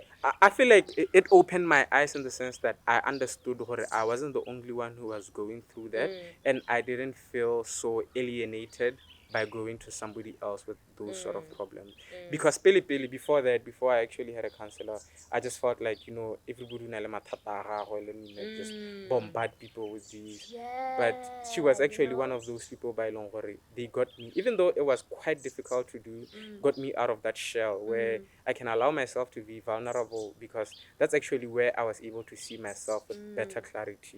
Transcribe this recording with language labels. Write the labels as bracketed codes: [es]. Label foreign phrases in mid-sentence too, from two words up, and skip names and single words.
[en] I feel like it opened my eyes in the sense that I understood what I wasn't the only one who was going through that, and I didn't feel so alienated by going to somebody else with those sort of problems. Because before that, before I actually had a counselor, I just felt like, everybody [tn] na le mathata a gagwe, [en] let me like just bombard people with these. But she was actually one of those people by Longore. They got me, even though it was quite difficult to do, got me out of that shell where I can allow myself to be vulnerable, because that's actually where I was able to see myself with better clarity.